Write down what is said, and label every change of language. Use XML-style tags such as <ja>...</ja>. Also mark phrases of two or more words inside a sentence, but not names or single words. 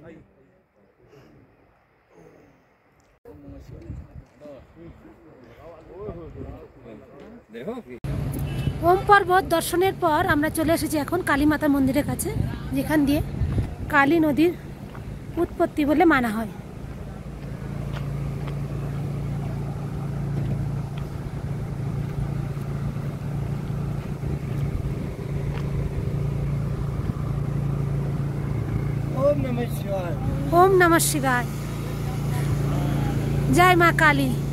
<bn>ওম পর্বত দর্শনের পর আমরা চলে এসেছি এখন কালী মাতা মন্দিরের কাছে, যেখান দিয়ে কালী নদীর উৎপত্তি বলে মানা হয়।</bn> <sa>ओम नमः शिवाय। ओम नमः शिवाय।</sa> <hi>जय माँ काली।</hi>